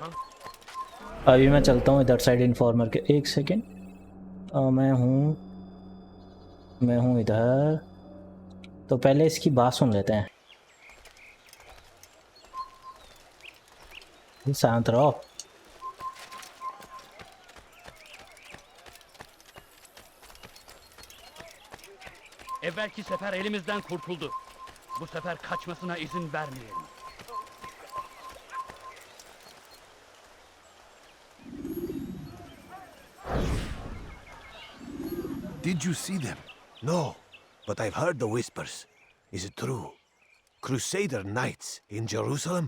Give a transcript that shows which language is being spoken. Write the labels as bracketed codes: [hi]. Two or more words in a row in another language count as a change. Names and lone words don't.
[hi] अभी मैं चलता हूँ इधर [en] side informer [hi] के। एक सेकेंड, मैं हूँ इधर। तो पहले इसकी बात सुन लेते हैं। शांत रहो। [tr] Evvelki sefer elimizden kurtuldu. Bu sefer kaçmasına izin vermeyelim. [en] Did you see them? No, but I've heard the whispers. Is it true? Crusader knights in Jerusalem?